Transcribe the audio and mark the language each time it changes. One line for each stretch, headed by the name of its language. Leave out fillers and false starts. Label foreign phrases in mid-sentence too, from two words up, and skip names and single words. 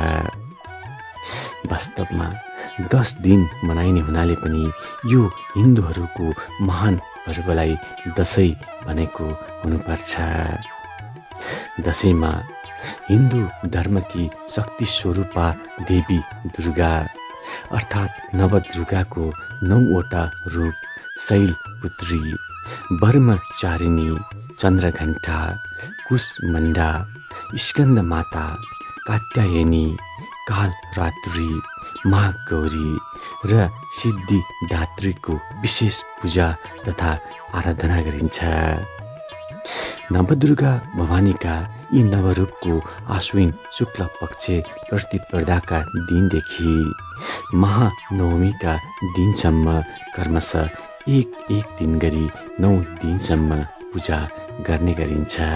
Nepali: वास्तवमा 10 दिन मनाइने हुनाले पनि यो हिन्दूहरूको महान पर्वलाई दशैँ भनेको हुनुपर्छ। दशैँमा हिन्दू धर्मकी शक्ति स्वरूपा देवी दुर्गा अर्थात् नवदुर्गाको 9वटा रूप शैलपुत्री, ब्रह्मचारिणी, चन्द्रघण्टा, कुशमण्डा, स्कन्दमाता, कात्यायनी, कालरात्रि, महागौरी र सिद्धिदात्रीको विशेष पूजा तथा आराधना गरिन्छ। नवदुर्गा भवानीका यी नवरूपको आश्विन शुक्ल पक्ष प्रतिपदाका दिनदेखि महानवमीका दिनसम्म क्रमशः एक दिन गरी 9 दिनसम्म पूजा गर्ने गरिन्छ।